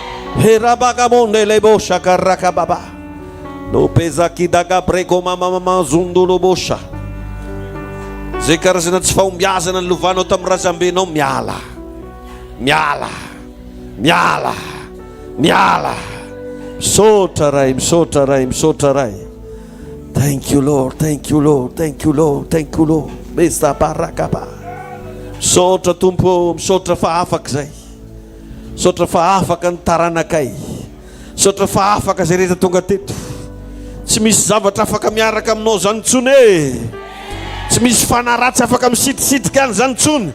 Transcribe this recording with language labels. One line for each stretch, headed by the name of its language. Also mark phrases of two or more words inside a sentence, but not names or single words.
Malagasy: Herabagamondelebosakarakababa. Lopezakidagabreko-mamamamazondolobosha. Zay karazana tsy fahombiazana ny lovanao tamin'ny razambenao, miala. Misaotra ray.
English: Thank you Lord. Besta barakaba.
Malagasy: Misaotra tompo, misaotra fa afaka zay. Misaotra fa afaka ny taranakay. Misaotra fa afaka zay rehetra tonga teto. Tsy misy zavatra afaka miaraka aminao zany ntsony. Tsy misy fanaratsy afaka misitisitika any zany ntsony.